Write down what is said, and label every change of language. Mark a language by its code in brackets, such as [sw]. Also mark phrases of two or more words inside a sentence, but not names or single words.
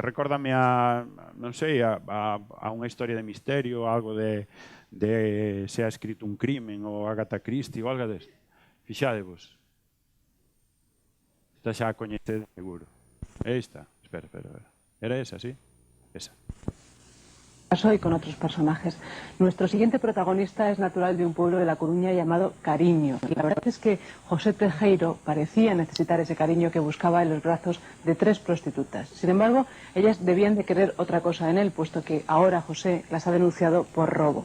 [gl] Recórdame a unha historia de misterio, algo de se ha escrito un crimen, ou Agatha Christie, ou algo deste. Fixadevos. Esta xa a coñecedes seguro. Esta, espera. Era esa, sí? Esa. [es] y con otros personajes. Nuestro siguiente protagonista es natural de un pueblo de La Coruña llamado Cariño. Y la verdad es que José Tejero parecía necesitar ese cariño que buscaba en los brazos de 3 prostitutas. Sin embargo, ellas debían de querer otra cosa en él, puesto que ahora José las ha denunciado por robo.